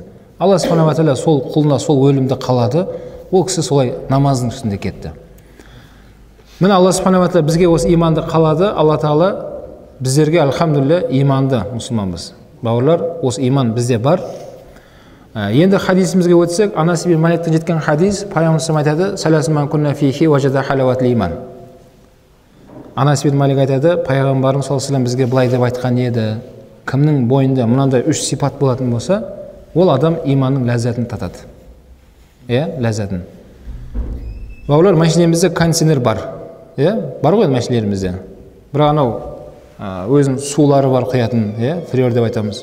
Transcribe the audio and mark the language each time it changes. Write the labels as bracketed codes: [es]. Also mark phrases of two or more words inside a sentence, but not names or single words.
[kk] Алла [ar] سبحانه وتعالى [kk] сол құлына сол өлімді қалады, ол кісі солай намаздың үстінде кетті. Міне Алла [ar] سبحانه وتعالى [kk] бізге осы иманды қалады. Алла тағала біздерге альхамдулилля иманды мұсылманбыз. Бауырлар, осы иман бізде бар. Енді хадисімізге өтсек, Анас ибн Маликтен жеткен хадис, пайғамбарымыз айтады: [ar] ثلاث من كن فيه وجد حلاوة الإيمان. [kk] Анас ибн Малик айтады, пайғамбарымыз [ar] صلى الله عليه وسلم [kk] бізге былай деп айтқан еді: кімнің бойында мынандай 3 сипат болатын болса, ол адам иманның ләззатын татады. Ләззатын. Бауырлар, машинемізде кондиционер бар. Бар ғой машинелерімізде. Бірақ анау өзінің сулары бар құятын, фриор деп айтамыз.